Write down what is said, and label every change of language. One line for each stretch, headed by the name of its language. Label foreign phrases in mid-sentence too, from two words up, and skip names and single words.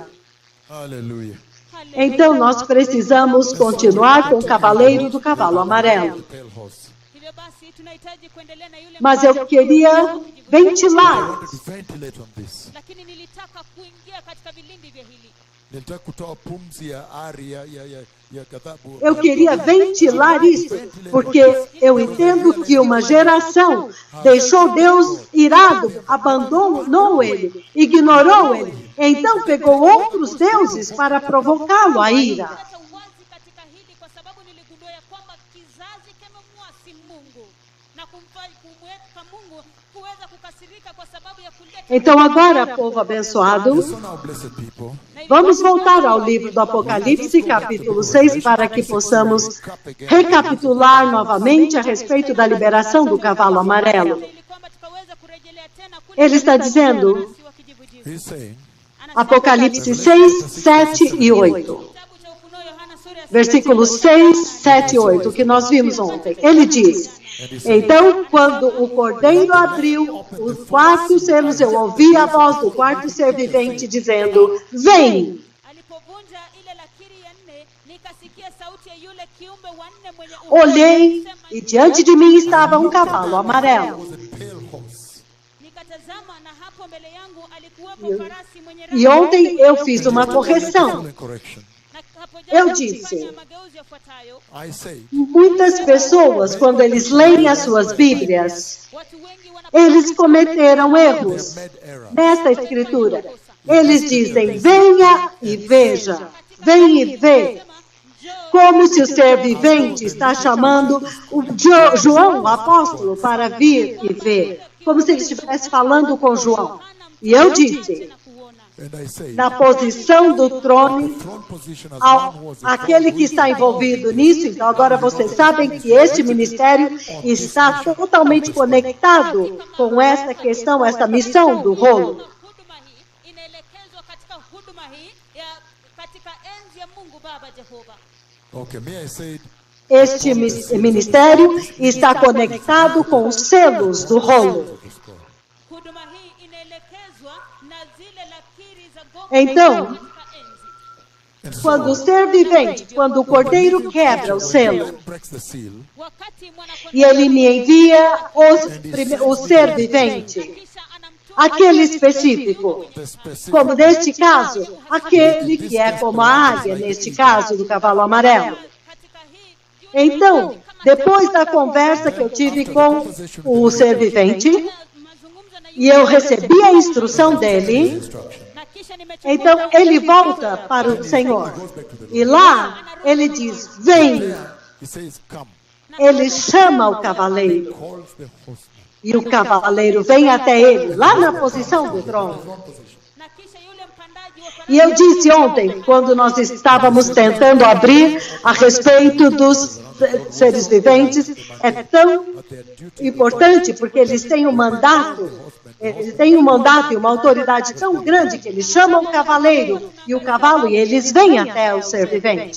Portuguese: Aleluia. Então nós precisamos continuar com o cavaleiro do cavalo amarelo. Mas eu queria ventilar.
Swahili: Nilitaka kutoa pumzi ya ari ya ghadhabu.
Portuguese: Eu queria ventilar isso, porque eu entendo que uma geração deixou Deus irado, abandonou ele, ignorou ele. Então pegou outros deuses para provocá-lo a ira.
Swahili: Nilileta uwazi katika hili kwa sababu niligundua ya kwamba kizazi kimemwasi Mungu na kumweka Mungu kuweza kukasirika kwa sababu ya kuleta.
Portuguese: Então agora, povo abençoado,
English: So now, blessed people,
Portuguese: vamos voltar ao livro do Apocalipse, capítulo 6, para que possamos recapitular novamente a respeito da liberação do cavalo amarelo.
Swahili: Ili kwamba tukaweza kurejelea tena kule
Portuguese: Ele está dizendo,
Swahili: wakijibu jibu.
English: he's saying,
Portuguese: Apocalipse 6, 7 e 8.
Swahili: Kitabu cha Ufunuo Yohana sura ya
Portuguese: Versículos 6, 7 e 8, que nós vimos ontem. Ele diz: então, quando o cordeiro abriu os 4 selos, eu ouvi a voz do quarto ser vivente dizendo: vem!
Swahili: alipovunja ile lakiri ya nne, nikasikia sauti ya yule kiumbe wa nne mwenye
Portuguese: Olhei e diante de mim estava um cavalo amarelo.
English: was a pale horse.
Swahili: nikatazama, na hapo mbele yangu alikuwepo farasi mwenye
Portuguese: E ontem eu fiz uma correção.
English: Excellent correction.
Swahili: na hapo
Portuguese: eu
Swahili: jana
Portuguese: disse.
Swahili: nilifanya mageuzi yafuatayo.
English: I say,
Portuguese: Muitas pessoas, quando eles leem as suas Bíblias,
Swahili: Watu wengi
Portuguese: eles cometeram
English: they
Portuguese: erros
English: have made error.
Portuguese: nesta escritura. Eles dizem: venha e veja, vem e vê. Como se o ser vivente está chamando o João, o apóstolo, para vir e ver. Como se ele estivesse falando com João. E eu disse,
English: And I say,
Portuguese: na posição do trono,
English: throne position as one who was a
Portuguese: aquele que está envolvido nisso, então agora vocês sabem que este ministério está totalmente conectado com esta questão, esta missão do rolo.
Swahili: huduma hii inaelekezwa katika huduma hii katika enzi ya Mungu Baba Jehova.
English: Okay, me I said,
Portuguese: Este ministério está conectado com os selos do rolo.
Swahili: Huduma hii inaelekezwa na zile lakiri za gongo
Portuguese: Então,
Swahili: katika enzi.
English: and so
Portuguese: quando o ser vivente, quando o cordeiro quebra o selo,
English: breaks the seal,
Swahili: Wakati mwana-kondoo
Portuguese: e ele me envia o ser vivente,
Swahili: kisha anamtuma
Portuguese: aquele específico,
English: the specific
Portuguese: como neste caso, aquele que é como a águia, neste caso, do cavalo amarelo.
Swahili: katika hii
Portuguese: Então, depois da conversa que eu tive com o ser vivente,
Swahili: mazungumzo na
Portuguese: e eu recebi a instrução dele,
English: instruction.
Swahili: na kisha nimechukua
Portuguese: então ele volta para o Senhor. E lá, ele diz, vem.
English: He says, come,
Portuguese: Ele chama o cavaleiro.
English: calls the horseman.
Portuguese: E o cavaleiro vem até ele, lá na posição do trono.
Swahili: na kisha yule mpandaji wa
Portuguese: E eu disse ontem, quando nós estávamos tentando abrir a respeito dos seres viventes, é tão importante porque eles têm um mandato, e uma autoridade tão grande que eles chamam o cavaleiro e o cavalo e eles vêm até o ser vivente.